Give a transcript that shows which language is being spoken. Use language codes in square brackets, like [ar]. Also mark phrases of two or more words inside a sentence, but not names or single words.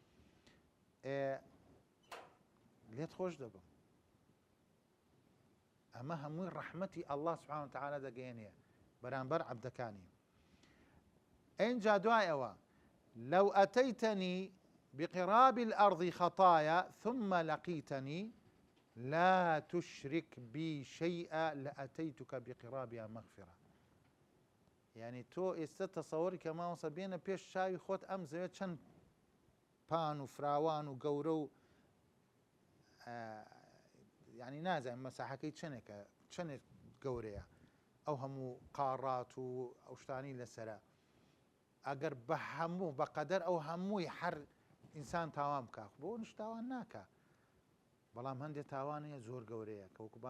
[ckb] لێت خۆش دەبم ئەمە هەمووی ڕەحمەتی [ar] الله سبحانه وتعالى [ckb] دەگەێنێ بەرامبەر عەبدەکانی ئینجا دوای ئەوە [ar] لو أتيتني بقراب الأرض خطايا ثم لقيتني لا تشرك بي شيئا لأتيتك بقرابها مغفرة [ckb] يعني تۆ ئێستا تەسەوەری کە ماوەسە بێنە پێش چاوی خۆت ئەم زەوێت چەند پان و فراوان و گەورە و يعني نازانم مەساحەکەی چەندێک گەورەیە ئەو هەموو قاڕات و ئەو شتانی لەسەرە ئەگەر بە هەموو بەقەدەر ئەو هەمووی هەر ئینسان تاوان بکە بۆ نیش تاوان ناکە بەڵام هەندێک تاوانەیە زۆر گەورەیە کە وەکو